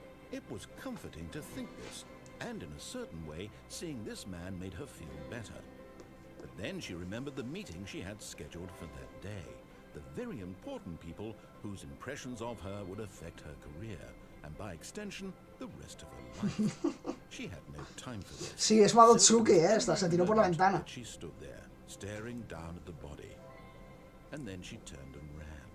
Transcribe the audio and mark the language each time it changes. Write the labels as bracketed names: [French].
[English] It was comforting to think this, and in a certain way, seeing this man made her feel better. But then she remembered the meeting she had scheduled for that day. The very important people whose impressions of her would affect her career, and by extension, the rest of her life. She had no time for this. [Spanish] Sí, es Madotsuki, esta, se tiró por la ventana. [English] She stood there, staring down at the body. And then she turned and ran.